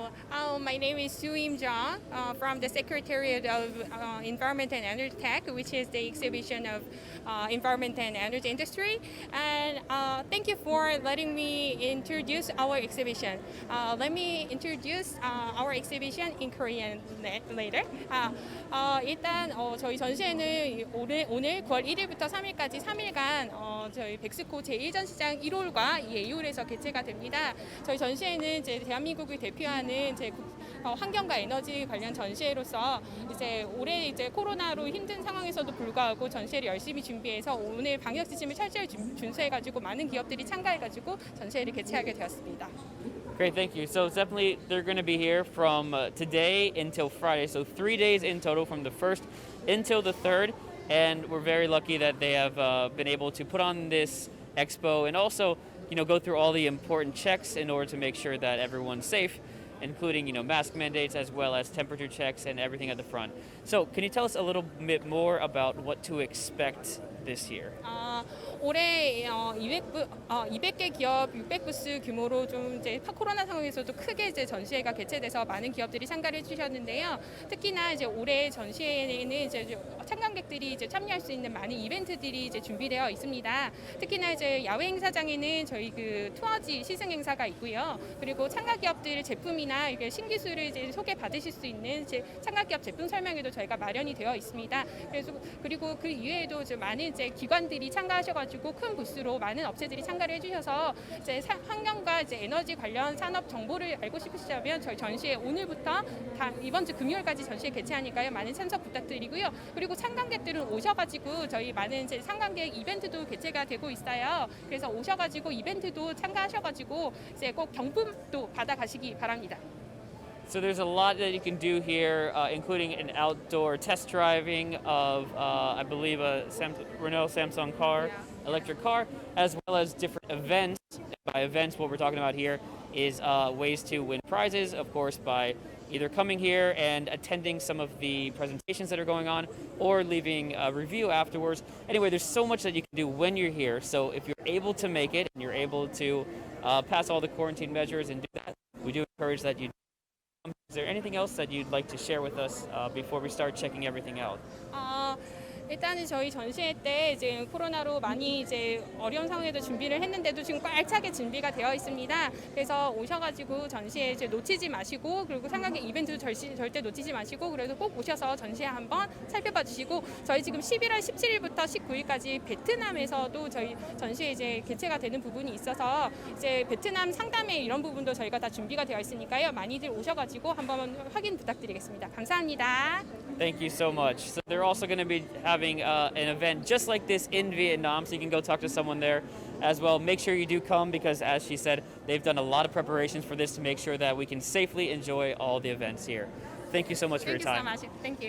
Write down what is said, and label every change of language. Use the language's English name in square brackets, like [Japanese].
[English] Hello, my name is Soo-im Jung from the Secretariat of Environment and Energy Tech, which is the exhibition of environment and energy industry. And thank you for letting me introduce our exhibition. Let me introduce our exhibition in Korean later. [Korean] 일단 저희 전시회는 오늘 9월 1일부터 3일까지 3일간 저희 벡스코 제1전시장 1홀과 2홀에서 개최가 됩니다. 저희 전시회는 이제 대한민국을 대표하는 이제 환경과 에너지 관련 전시회로서 이제 올해 이제 코로나로 힘든 상황에서도 불구하고 전시회를 열심히 준비해서 오늘 방역 지침을 철저히 준수해가지고 많은 기업들이 참가해가지고 전시회를 개최하게 되었습니다. [English] Great, thank you. So definitely they're going to be here from today until Friday. So 3 days in total from the 1st until the 3rd. And we're very lucky that they have been able to put on this expo and also, go through all the important checks in order to make sure that everyone's safe, including, mask mandates as well as temperature checks and everything at the front. So can you tell us a little bit more about what to expect this year? [Korean] 올해 200개 기업 600부스 규모로 좀 이제 코로나 상황에서도 크게 이제 전시회가 개최돼서 많은 기업들이 참가를 해주셨는데요. 특히나 이제 올해 전시회에는 이제 참관객들이 이제 참여할 수 있는 많은 이벤트들이 이제 준비되어 있습니다. 특히나 이제 야외 행사장에는 저희 그 투어지 시승 행사가 있고요. 그리고 참가 기업들 제품이나 이게 신기술을 이제 소개 받으실 수 있는 이제 참가 기업 제품 설명회도 저희가 마련이 되어 있습니다. 그리고 그 이외에도 이제 많은 이제 기관들이 참가하셔가지고 큰 부스로 많은 업체들이 참가를 해주셔서 이제 환경과 이제 에너지 관련 산업 정보를 알고 싶으시다면 저희 전시회 오늘부터 이번 주 금요일까지 전시회 개최하니까요. 많은 참석 부탁드리고요. 그리고 참관객들은 오셔가지고 저희 많은 이제 참관객 이벤트도 개최가 되고 있어요. 그래서 오셔가지고 이벤트도 참가하셔가지고 이제 꼭 경품도 받아가시기 바랍니다. [English] So there's a lot that you can do here, including an outdoor test driving of, I believe, a Renault Samsung car, electric car, as well as different events. By events, what we're talking about here is ways to win prizes, of course, by either coming here and attending some of the presentations that are going on or leaving a review afterwards. Anyway, there's so much that you can do when you're here. So if you're able to make it and you're able to pass all the quarantine measures and do that, we do encourage that you. Is there anything else that you'd like to share with us before we start checking everything out? [Korean] 일단은 저희 전시회 때 이제 코로나로 많이 이제 어려운 상황에도 준비를 했는데도 지금 알차게 준비가 되어 있습니다. 그래서 오셔가지고 전시회 이제 놓치지 마시고 그리고 상관객 이벤트도 절대 놓치지 마시고 그래도 꼭 오셔서 전시회 한번 살펴봐 주시고 저희 지금 11월 17일부터 19일까지 베트남에서도 저희 전시회 이제 개최가 되는 부분이 있어서 이제 베트남 상담회 이런 부분도 저희가 다 준비가 되어 있으니까요. 많이들 오셔가지고 한번 확인 부탁드리겠습니다. 감사합니다. [English] Thank you so much. So they're also going to be having an event just like this in Vietnam, so you can go talk to someone there as well. Make sure you do come because, as she said, they've done a lot of preparations for this to make sure that we can safely enjoy all the events here. Thank you so much for your time. Thank you so much. Thank you.